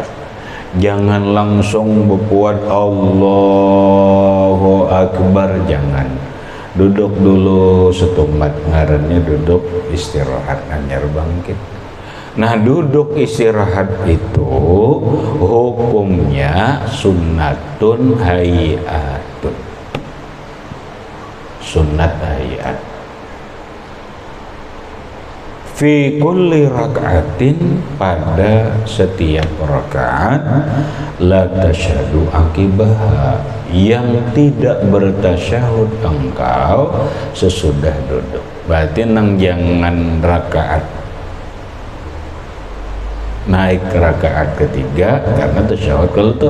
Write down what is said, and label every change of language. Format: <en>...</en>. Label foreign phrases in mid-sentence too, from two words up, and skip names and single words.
<id>Jangan langsung berbuat</id> <ar>Allahu Akbar,</ar> <id>jangan.</id> <bjn>Duduk dulu setumat ngarannya duduk istirahat anyar bangkit.</bjn> <id>Nah duduk istirahat itu hukumnya</id> <ar>sunnatun hayatun,</ar> <id>sunnat hayat.</id> <ar>Fi kulli rak'atin</ar> <id>pada setiap rakaat,</id> <ar>la tasyhadu aqibah</ar> <id>yang tidak bertasyahud engkau sesudah duduk.</id> <bjn>Berarti nang jangan rakaat naik ke rakaat ketiga karena tasyahud kelutuh.</bjn>